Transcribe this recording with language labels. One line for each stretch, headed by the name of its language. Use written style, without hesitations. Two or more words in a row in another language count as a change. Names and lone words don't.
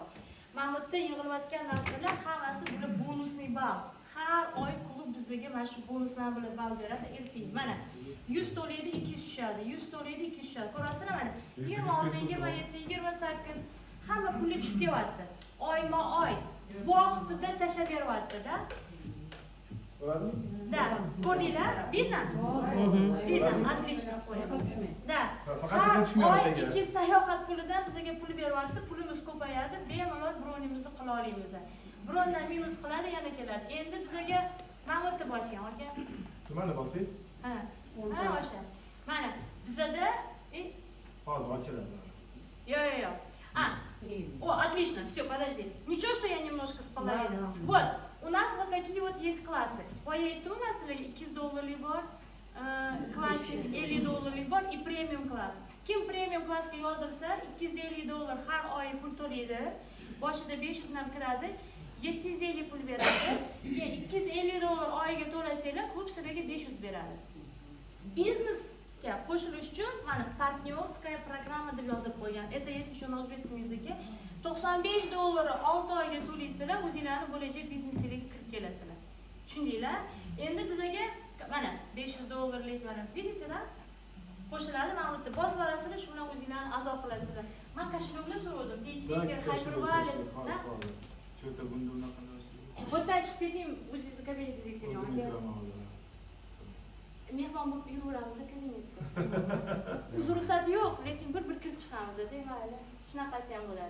Uzbek: Mana bu yerda yig'ilayotgan narsalar hammasi bular bonusli ball. Har oy klub bizga mana shu bonuslar bilan ball beradi. Erkin. Mana 100 to'laydi, 200 tushadi. 100 to'laydi, 200 tushadi. Ko'rasizlar mana 26, 27, 28 hamma puli tushib kelyapti. Oyma-oy vaqtida tashlab beryapti-da. Bo'ladimi? Да, ko'rdinglar?
Russian: Видно? Видно, отлично. Да.
Uzbek: Faqat tushmayapti ekan. Ikki sayohat pulidan bizga pul beryapti, pulimiz ko'payadi, bemalol bronimizni qila olamiz. Brondan minus qiladi, yana keladi. Endi bizga mana bu yerda bosing, aka. Nimani bosing? Ha, o'sha. Mana bizada Hozir ochiladi.
Russian: Yo. О, отлично, все, подожди. Ничего, что я немножко споловину. Да. Вот, у нас вот такие вот есть классы. Поедет у нас
Uzbek: 2 dollarli bor, klassik 50 dollarli bor
Russian: и премиум класс.
Uzbek: Kim premium klassga yozdirsa 250 dollar har oy pul to'laydi. Boshida 500 dan kiradi, 750 pul beradi. 250 dollar oyiga to'lasanglar, klub sizlarga 500 beradi. Biznes qo'shilish uchun mana
Russian: партнерская программа
Uzbek: deb yozib qo'ygan.
Russian: Это есть еще на o'zbekiston языке.
Uzbek: 95 dollar 6 oyga to'laysizlar, o'zingizlarni bo'lajak biznesingizga kirib kelasizlar. Tushundinglar? Endi bizga mana 500 dollarlik mana,
Russian: видите, да?
Uzbek: Qo'shiladi, mana bu yerda bosib olasizlar, shu bilan o'zingizlarni a'zo qilasizlar. Men kashiloklar so'radim, deyki, hypervalid, da? Shu yerda bunda unaqa narsa. Bu yerdan chiqib keting, o'zingizni kabinetingizga kiring. Mehmon bo'lib yuraveramiz kabinetda. Biz ruxsat yo'q, lekin bir kirib chiqamiz, demayli.